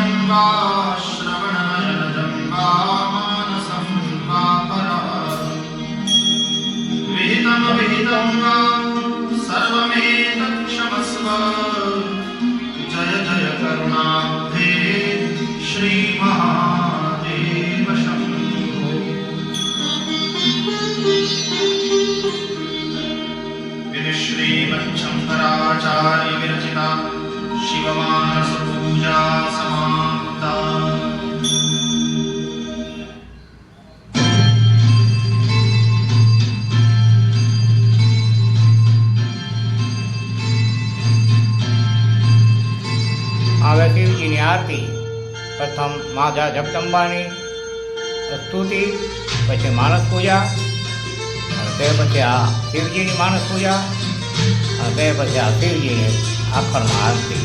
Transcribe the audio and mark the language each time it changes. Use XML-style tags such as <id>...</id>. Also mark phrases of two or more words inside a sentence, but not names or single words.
<sa>वा श्रवणनयनजं वा मानसं वा परा विहितं वा सर्वमेतत् क्षमस्व जय जय करुणाब्धे श्रीमहादेव शम्भो। इति श्रीमच्छङ्कराचार्य विरचिता शिवमानस पूजा समाप्ता।</sa> <gu>હવે શિવજીની આરતી પ્રથમ માતા જગદંબાની સ્તુતિ, પછી માનસ પૂજા, અને તે પછી આ શિવજીની માનસ પૂજા, અને તે પછી આ શિવજીની આખરમાં આરતી.</gu>